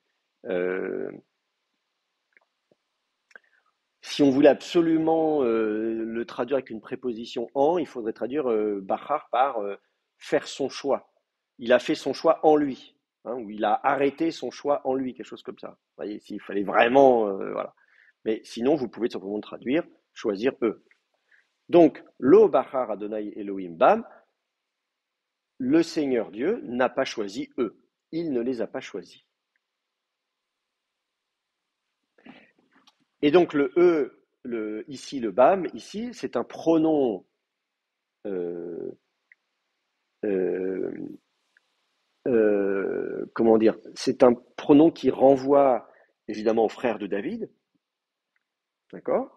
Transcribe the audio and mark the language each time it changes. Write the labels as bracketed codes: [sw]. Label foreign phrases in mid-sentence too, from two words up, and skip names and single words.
[fr] Si on voulait absolument le traduire avec une préposition en, il faudrait traduire bachar par faire son choix. Il a fait son choix en lui, hein, ou il a arrêté son choix en lui, quelque chose comme ça. Vous voyez, s'il fallait vraiment, voilà. Mais sinon, vous pouvez simplement le traduire, choisir eux. Donc, [he] לא בחר אדני אלהים בם, [fr] le Seigneur Dieu n'a pas choisi eux. Il ne les a pas choisis. Et donc le E, ici le bam, ici, c'est un pronom comment dire, c'est un pronom qui renvoie évidemment au frère de David, d'accord?